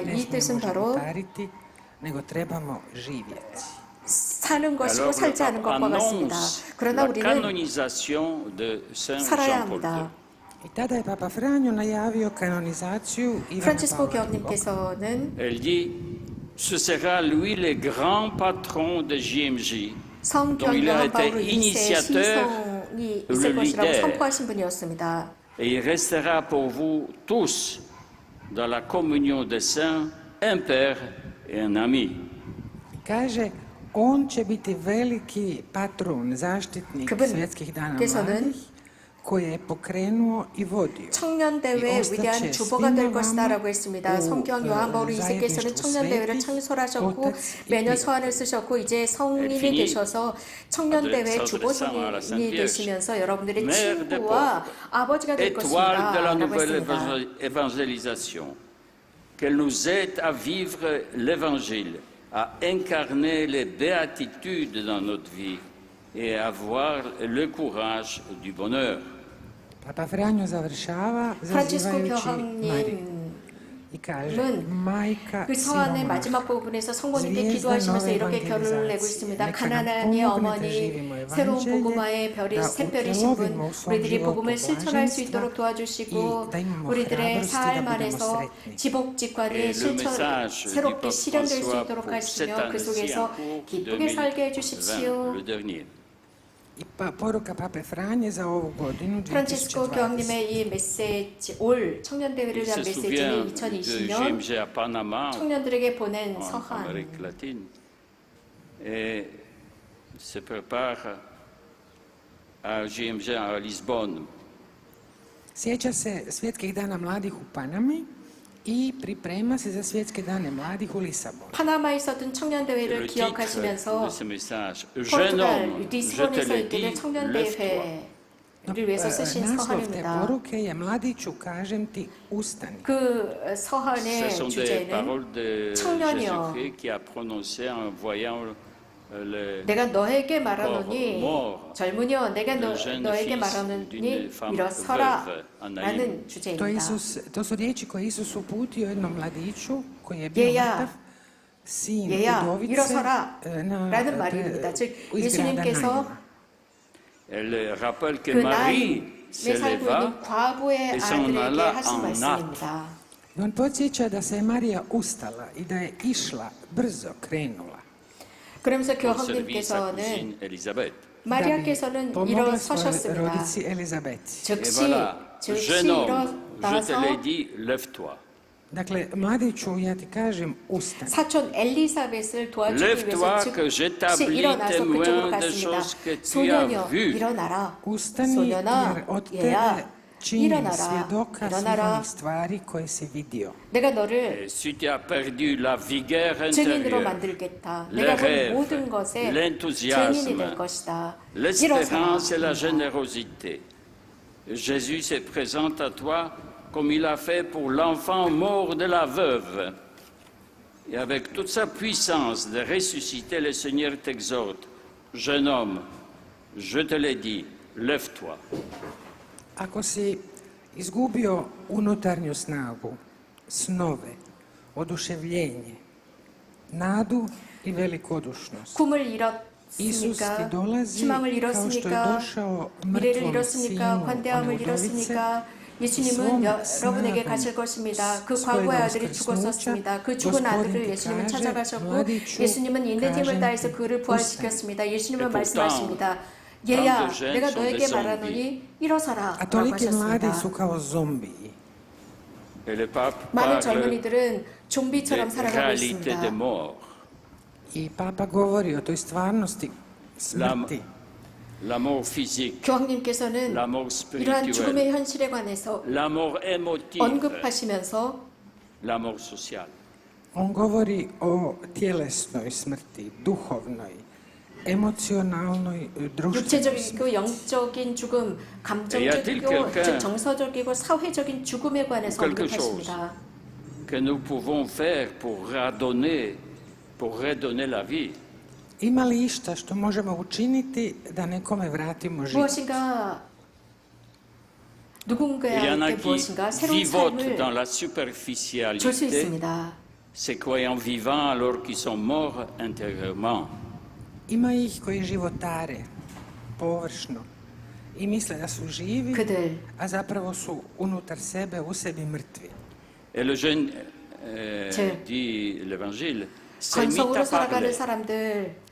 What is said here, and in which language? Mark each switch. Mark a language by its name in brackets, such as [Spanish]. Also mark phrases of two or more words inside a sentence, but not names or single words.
[Korean] 이 뜻은 바로 사는 것이고 살지 않은 것과 같습니다. 그러나 우리는 살아야 합니다. 프란치스코 교황님께서는 [French] Ce sera lui le grand patron de JMJ, dont [Korean] 성경 [French] il a [Korean] 요한 [French] été [Korean] 바오로 2세 [French] initiateur, [Korean] 신성이 [French] le [Korean] 있을 것이라고 [French] leader. [Korean] 선포하신 분이었습니다. [French] Et il restera pour vous tous dans la communion des saints, un père et un ami. [Croatian] Kaže, on će biti veliki patron, zaštitnik svjetskih dana mladih, koje je pokrenuo i vodio. [Korean] 청년대회 위대한 주보가 될 것이다라고 했습니다. 성경 요한 바오로 2세께서는 청년대회를 창설하셨고 매년 서한을 쓰셨고 이제 성인이 되셔서 청년대회 주보 성인이 되시면서 여러분들의 친구와 아버지가 될 [French] Étoile de la [Korean] 것입니다. 라고 [French] nouvelle [Korean] 했습니다. [French] évangélisation, qu'elle nous aide à vivre l'évangile, à incarner les béatitudes dans notre vie et à avoir le courage du bonheur. [Croatian] Papa Franjo završava zazivajući Mariju i kaže, majka [Korean] 그 서한의 [Croatian] siromaha, [Korean] 마지막 부분에서 성모님께 기도하시면서 이렇게 결론을 내고 있습니다. 가난한의 어머니, 새로운 복음화의 별이 샛별이신 분, 우리들이 복음을 실천할 수 있도록 도와주시고 우리들의 삶 안에서 지복직관이 새롭게 실현될 수 있도록 하시며 그 속에서 기쁘게 살게 해주십시오. [Croatian] I poruka Pape Franje za ovu godinu, [Korean] 프란치스코 2020. 교황님의 이 메시지, 올 청년대회를 [French] Il [Korean] 위한 [French] se souvient [Korean] 메시지는 [French] de [Korean] 2020년 [French] JMJ à Panama, [Korean] 청년들에게 보낸 [French] en [Korean] 서한. [French] Amérique latine, et se prépare à JMJ à Lisbonne. [Croatian] Sjeća se svjetskih dana mladih u Panami i priprema se za svjetske dane mladih u Lisabonu. [Korean] 파나마에 있었던 [French] Le [Korean] 청년대회를 [French] titre [Korean] 기억하시면서 [French] de ce message, Jeune homme, [Korean] 포르투갈 [French] je te [Korean] 리스본에서 [French] l'ai [Korean] 있게 [French] dit, [Korean] 된 [French] lève-toi. [Korean] 청년대회를 위해서 쓰신 [Croatian] Naslov te [Korean] 서한입니다. [Croatian] poruke je mladiću, kažem ti, ustani. [Korean] 그 [French] Ce [Korean] 서한의 [French] sont des [Korean] 주제는 [French] paroles de [Korean] 청년이여. [French] Jésus-Christ qui a prononcé en voyant le [Korean] 내가 너에게 말하노니 [French] mort [Korean] 젊은이여 내가 [French] le jeune [Korean] 너에게 [French] fils [Korean] 말하노니 [French] d'une femme [Korean] 일어서라 [French] veuve en Naïm. [Korean] 라는 [Croatian] To, [Korean] 주제입니다. [Croatian] to su riječi koje Isus uputio jednom mladiću koji je bio [Korean] 얘야, [Croatian] mrtav, sin [Korean] 얘야 [Croatian] udovice [Korean] 일어서라 [Croatian] na [Korean] 라는 말입니다. 즉 [Croatian] iz grada [Korean] 예수님께서 [Croatian] Naima. [French] Elle rappelle que [Korean] 그 [French] Marie [Korean] 나임에 [French] se [Korean] 살고 [French] leva [Korean] 있는 과부의 [French] et s'en [Korean] 아들에게 [French] alla [Korean] 하신 [French] en [Korean] 말씀입니다. [Croatian] I on podsjeća da se je Marija ustala i da je išla, brzo krenula. [Korean] 그러면서 [French] pour servir sa [Korean] 교황님께서는 [French] cousine Élisabeth. [Korean] 마리아께서는 [Croatian] pomogla svojoj [Korean] 일어서셨습니다. [Croatian] rodici Elizabeti. [French] Et [Korean] 즉시 [French] voilà, [Korean] 즉시 [French] jeune homme, je te [Korean] 일어나서 [French] l'ai dit, lève-toi. [Croatian] Dakle, mladiću, ja ti kažem, ustani. [Korean] 사촌 엘리사벳을 도와주기 위해서 [French] Lève-toi que [Korean] 즉시 [French] j'établis [Korean] 일어나서 그쪽으로 [French] témoin des [Korean] 갔습니다. [French] choses que tu as [Korean] 소년여 [French] vues. [Korean] 일어나라. [Croatian] Ustani, [Korean] 소년아 [Croatian] jer od tebe [Korean] 얘야 [Croatian] činim [Korean] 일어나라. [Croatian] svjedoka svih [Korean] 일어나라. [Croatian] onih stvari koje si vidio. [Korean] 내가 너를 [French] Et si tu as perdu la vigueur [Korean] 증인으로 [French] intérieure, [Korean] 만들겠다. [French] les [Korean] 내가 본 [French] rêves, [Korean] 모든 것에 [French] l'enthousiasme, [Korean] 증인이 될 것이다. [French] l'espérance et la [Korean] 일어서라. [French] générosité, Jésus se présente à toi comme il a fait pour l'enfant mort de la veuve. Et avec toute sa puissance de ressusciter, le Seigneur t'exhorte, jeune homme, je te l'ai dit, lève-toi. [Croatian] Ako si izgubio unutarnju snagu, snove, oduševljenje, nadu i velikodušnost, [Korean] 꿈을 [Croatian] Isus ti [Korean] 잃었습니까? [Croatian] dolazi [Korean] 희망을 [Croatian] kao što je [Korean] 잃었습니까? [Croatian] došao [Korean] 미래를 [Croatian] mrtvom [Korean] 잃었습니까? [Croatian] sinu [Korean] 관대함을 [Croatian] one udovice, [Korean] 잃었습니까? 예수님은 스vom 여러분에게 [Croatian] snagom [Korean] 가실 것입니다. 그 [Croatian] svojega [Korean] 과거의 아들이 [Croatian] uskrsnuća, [Korean] 죽었었습니다. 그 죽은 [Croatian] Gospodin [Korean] 아들을 [Croatian] ti [Korean] 예수님은 [Croatian] kaže, [Korean] 찾아가셨고 [Croatian] mladiću, [Korean] 예수님은 있는 힘을 [Croatian] kažem [Korean] 다해서 [Croatian] ti, [Korean] 그를 부활시켰습니다. 예수님은 [French] Et pourtant, [Korean] 말씀하십니다. 얘야, [French] tant de jeunes [Korean] 내가 [French] sont [Korean] 너에게 [French] des [Korean] 말하노니 일어서라 [Croatian] A [Korean] 라고 [Croatian] toliki mladi [Korean] 하셨습니다. [Croatian] su kao zombiji. [French] Et le pape [Korean] 많은 [French] parle [Korean] 젊은이들은 좀비처럼 [French] des [Korean] 살아가고 [French] réalités des [Korean] 있습니다. [French] morts. [Croatian] I Papa govori o toj stvarnosti smrti. [French] La mort physique, [Korean] 교황님께서는 [French] la mort [Korean] 이러한 [French] spirituelle, [Korean] 죽음의 현실에 관해서 [French] la mort émotive, [Korean] 언급하시면서 [French] la mort sociale. [Croatian] On govori o tjelesnoj smrti, duhovnoj, emocionalnoj, društvenoj smrti. [Korean] 육체적이고 영적인 죽음, 감정적이고 [French] quelqu'un- [Korean] 즉 정서적이고 사회적인 죽음에 관해서 [French] quelque [Korean] 언급하십니다. [French] que nous pouvons faire pour redonner la vie. [Croatian] Ima li išta što možemo učiniti da nekome vratimo život? [Korean] 무엇인가 [French] Il y en a [Korean] 누군가에게 [French] qui [Korean] 무엇인가 새로운 [French] vivotent dans [Korean] 삶을 [French] la [Korean] 줄 수 [French] superficialité, [Korean] 있습니다. [French] ces croyants vivants alors qu'ils sont morts intérieurement. [Croatian] Ima ih koji životare površno i misle da su živi, [Korean] 그들 [Croatian] a zapravo su unutar sebe, u sebi mrtvi. [French] Et le jeune, [Korean] 제- [French] dit l'Évangile, s'est mis [Korean] 건성으로 [French] à [Korean] 살아가는 [French] parler. [Korean] 사람들,